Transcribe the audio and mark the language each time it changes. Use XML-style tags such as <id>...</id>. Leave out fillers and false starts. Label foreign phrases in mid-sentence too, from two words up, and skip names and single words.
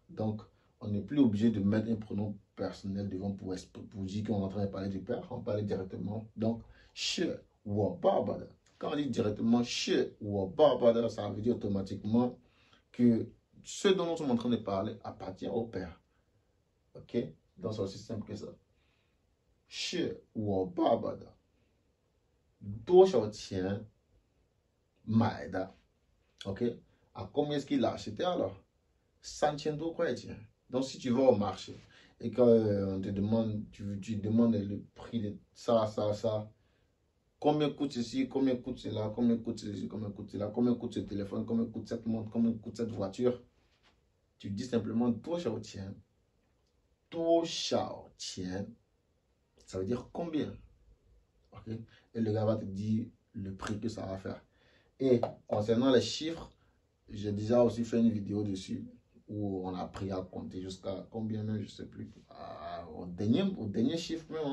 <fr>Donc, on n'est plus obligé de mettre un pronom personnel devant pour dire qu'on est en train de parler du père. On parle directement. Donc, chez ou baba. Quand on dit directement chez ou baba, ça veut dire automatiquement que ce dont nous sommes en train de parler appartient au père. Ok? Donc, c'est aussi simple que ça.</fr> <zh>是我爸爸的，多少钱买的 OK?</zh> <fr>À combien est-ce qu'il l'a acheté alors?</fr> <zh>100 多块钱.</zh> <fr>Donc, si tu vas au marché et qu'on te demande, tu demandes le prix de ça, ça, ça, combien coûte ceci, combien coûte cela, combien coûte ceci, combien coûte cela, combien coûte ce téléphone, combien coûte cette montre, combien coûte cette voiture, tu dis simplement</fr> <zh>多少钱, 多少钱,</zh> <fr>ça veut dire combien. Okay? Et le gars va te dire le prix que ça va faire. Et concernant les chiffres, j'ai déjà aussi fait une vidéo dessus où on a appris à compter jusqu'à combien même, je ne sais plus, au dernier chiffre même.</fr>